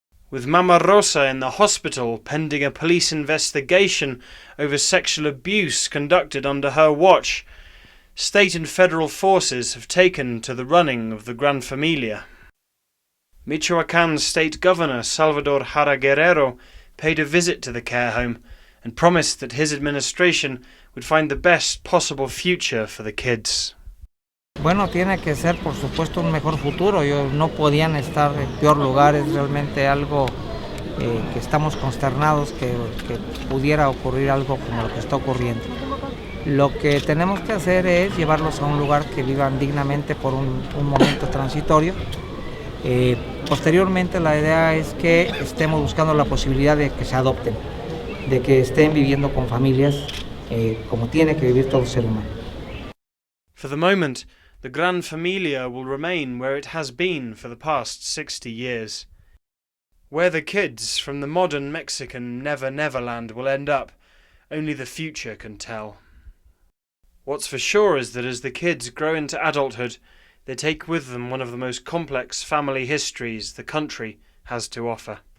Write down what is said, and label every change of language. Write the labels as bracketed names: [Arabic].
[English] With Mama Rosa in the hospital pending a police investigation over sexual abuse conducted under her watch, state and federal forces have taken to the running of the Gran Familia. Michoacan State Governor Salvador Jara Guerrero paid a visit to the care home and promised that his administration would find the best possible future for the kids. [Spanish] Bueno, tiene que ser por supuesto un mejor futuro. No podían estar en peor lugar, es realmente algo que estamos consternados que pudiera ocurrir algo como lo que está ocurriendo. Lo que tenemos que hacer es llevarlos a un lugar que vivan dignamente por un momento transitorio. Posteriormente la idea es que estemos buscando la posibilidad de que se adopten, de que estén viviendo con familias como tiene que vivir todo ser humano. [English] For the moment, the Gran Familia will remain where it has been for the past 60 years. Where the kids from the modern Mexican Never Neverland will end up, only the future can tell. What's for sure is that as the kids grow into adulthood, they take with them one of the most complex family histories the country has to offer.